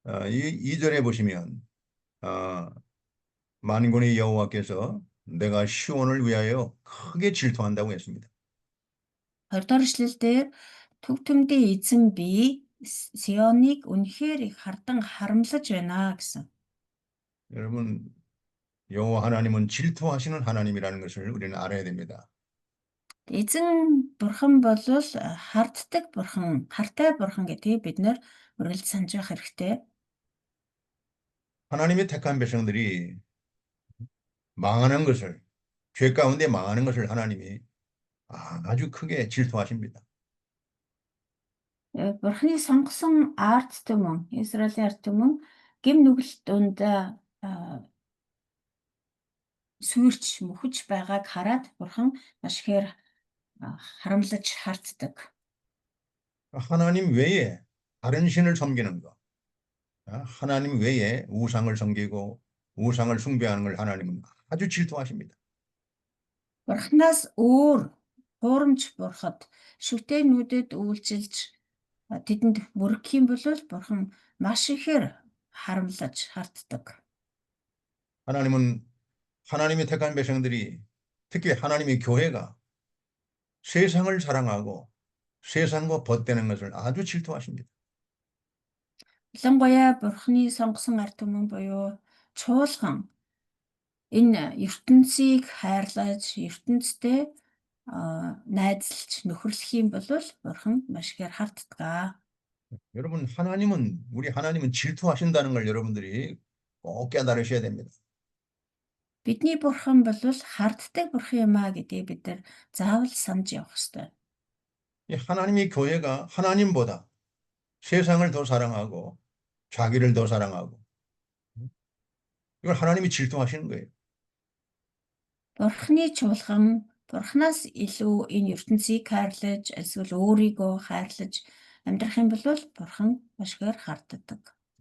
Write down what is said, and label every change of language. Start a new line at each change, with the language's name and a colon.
Korean: 이 2절에 보시면 만군의 여호와께서 내가 시온을 위하여 크게 질투한다고 했습니다.
Mongolian: 20-р эшлэлдэр төв төмдийн эзэн би Сионыг үнэхээр их хардан харамлаж байна гэсэн.
Korean: 여러분, 여호와 하나님은 질투하시는 하나님이라는 것을 우리는 알아야 됩니다.
Mongolian: Эзэн Бурхан бол харддаг Бурхан, хартай Бурхан гэдгийг бид нэр үргэлж санаж байх хэрэгтэй.
Korean: 하나님의 택한 백성들이 망하는 것을, 죄 가운데 망하는 것을 하나님이 아주 크게 질투하십니다.
Mongolian: Бурханы сонгосон ард түмэн, Израилийн ард түмэн гэм нүгэл дунд сүрч мөхөж байгааг хараад Бурхан маш ихээр харамлаж харддаг.
Korean: 하나님 외에 다른 신을 섬기는 것, 하나님 외에 우상을 섬기고 우상을 숭배하는 걸 하나님은 아주 질투하십니다.
Mongolian: Бурханаас өөр хуурамч бурхад шүтээнүүдэд үйлчилж тэдэнд мөргөх юм бол Бурхан маш ихээр харамлаж харддаг.
Korean: 하나님은 하나님의 택한 백성들이 특히 하나님의 교회가 세상을 사랑하고 세상과 벗대는 것을 아주 질투하십니다.
Mongolian: Ялангуяа Бурханы сонгосон ард түмэн буюу чуулган энэ ертөнцийг хайрлаж, ертөнцтэй найзалж нөхөрлөх юм бол Бурхан маш ихээр харддаг.
Korean: 여러분, 우리 하나님은 질투하신다는 걸 여러분들이 꼭 깨달으셔야 됩니다.
Mongolian: Бидний Бурхан бол харддаг Бурхан юм а гэдгийг бид нар заавал санаж явах ёстой.
Korean: 이 하나님의 교회가 하나님보다 세상을 더 사랑하고 자기를 더 사랑하고 이걸 하나님이 질투하시는 거예요.
Mongolian: Бурханы чуулган Бурханаас илүү энэ ертөнцийг хайрлаж, эсвэл өөрийгөө хайрлаж амьдрах юм бол Бурхан маш ихээр харддаг.